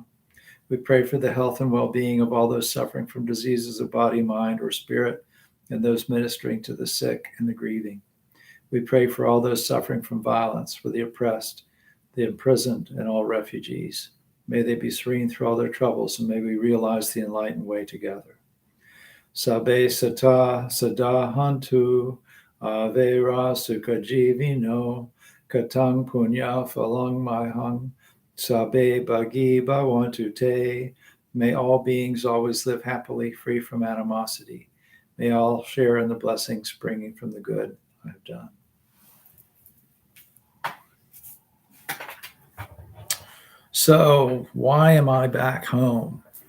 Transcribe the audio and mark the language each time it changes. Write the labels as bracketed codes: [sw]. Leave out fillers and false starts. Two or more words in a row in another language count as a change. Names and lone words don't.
[en] We pray for the health and well-being of all those suffering from diseases of body, mind, or spirit, and those ministering to the sick and the grieving. We pray for all those suffering from violence, for the oppressed, the imprisoned, and all refugees. May they be serene through all their troubles, and may we realize the enlightened way together. [pi] Sabe sata sadahantu avera sukajivino katang punya phalang maihang sabe bagi bhavantu te. [en] May all beings always live happily, free from animosity. May all share in the blessings springing from the good I have done. So why am I back home?